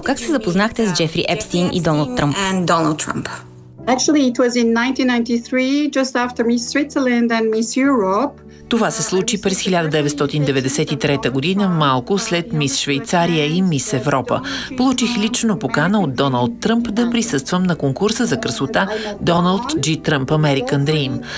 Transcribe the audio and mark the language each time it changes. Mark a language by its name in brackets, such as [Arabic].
[Bulgarian] Как се запознахте с Джефри Епстийн и Доналд Тръмп? [English] Actually, it was in 1993, just after Miss Switzerland and Miss Europe. [Bulgarian] Това се случи през 1993 година, малко след Мис Швейцария и Мис Европа. Получих лично покана от Доналд Тръмп да присъствам на конкурса за красота Доналд Джи Тръмп American Dream.